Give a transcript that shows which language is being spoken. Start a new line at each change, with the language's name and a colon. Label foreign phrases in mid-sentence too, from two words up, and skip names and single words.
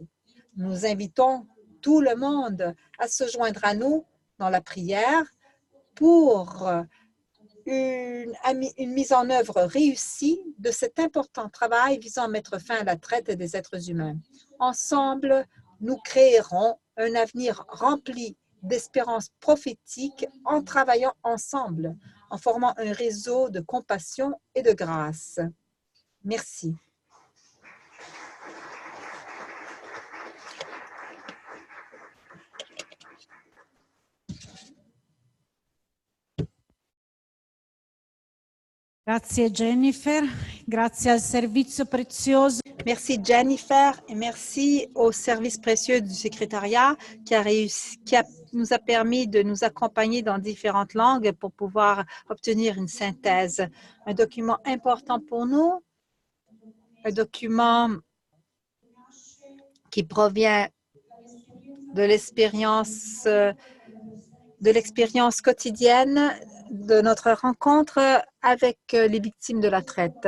French: Nous invitons tout le monde à se joindre à nous dans la prière pour une mise en œuvre réussie de cet important travail visant à mettre fin à la traite des êtres humains. Ensemble, nous créerons un avenir rempli d'espérance prophétique en travaillant ensemble, en formant un réseau de compassion et de grâce. Merci.
Italian: Grazie Jennifer, grazie al servizio prezioso.
French: Merci Jennifer et merci au service précieux du secrétariat qui a nous a permis de nous accompagner dans différentes langues pour pouvoir obtenir une synthèse. Un document important pour nous, un document qui provient de l'expérience quotidienne de notre rencontre avec les victimes de la traite.